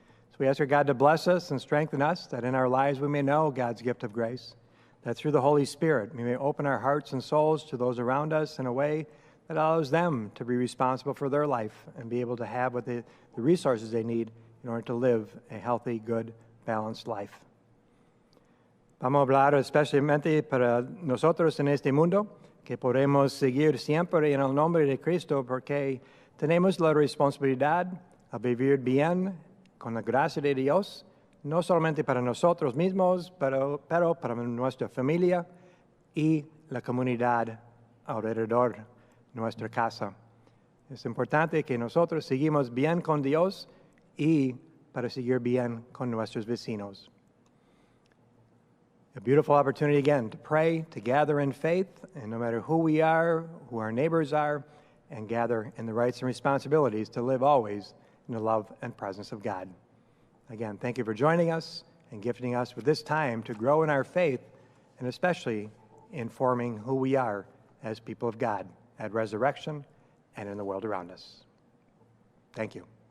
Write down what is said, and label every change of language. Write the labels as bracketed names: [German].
[English] So we ask our God to bless us and strengthen us, that in our lives we may know God's gift of grace, that through the Holy Spirit we may open our hearts and souls to those around us in a way that allows them to be responsible for their life and be able to have what the resources they need in order to live a healthy, good, balanced life. [Spanish] Vamos a hablar especialmente para nosotros en este mundo, que podemos seguir siempre en el nombre de Cristo, porque tenemos la responsabilidad a vivir bien con la gracia de Dios, no solamente para nosotros mismos, pero para nuestra familia y la comunidad alrededor de nuestra casa. Es importante que nosotros seguimos bien con Dios y para seguir bien con nuestros vecinos. [English] A beautiful opportunity again to pray, to gather in faith, and no matter who we are, who our neighbors are, and gather in the rights and responsibilities to live always in the love and presence of God. Again, thank you for joining us and gifting us with this time to grow in our faith, and especially in forming who we are as people of God at Resurrection and in the world around us. Thank you.